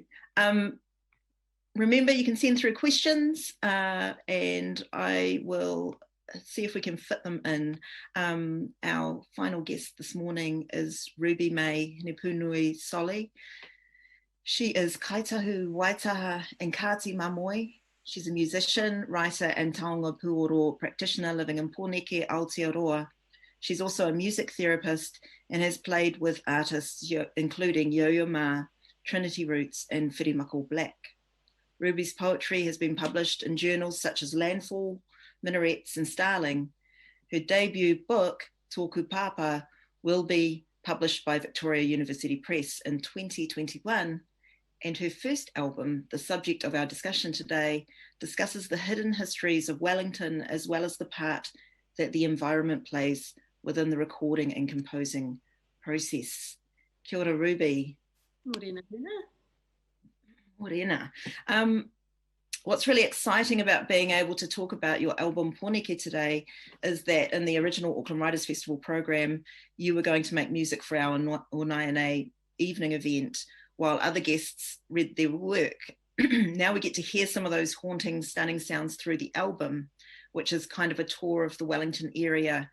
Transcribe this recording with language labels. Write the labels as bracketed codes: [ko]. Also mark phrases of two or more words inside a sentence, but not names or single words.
[en] Remember, you can send through questions and I will see if we can fit them in. Our final guest this morning is RUBY MAE HINEPUNUI SOLLY. She is Kāi Tahu, Waitaha and Ngāti Mahoi. She's a musician, writer and [mi] taonga puoro [en] practitioner living in Pōneke, Aotearoa. She's also a music therapist and has played with artists including Yo-Yo Ma, Trinity Roots and Whirimako Black. Ruby's poetry has been published in journals such as Landfall, Minarets and Starling. Her debut book, Tōku Pāpā, will be published by Victoria University Press in 2021. And her first album, the subject of our discussion today, discusses the hidden histories of Wellington as well as the part that the environment plays within the recording and composing process. [mi] Kia ora, Ruby. [en] Morena. Morena. What's really exciting about being able to talk about your album Pōneke today is that in the original Auckland Writers Festival program, you were going to make music for our RENÉE evening event while other guests read their work. Now we get to hear some of those haunting, stunning sounds through the album, which is kind of a tour of the Wellington area.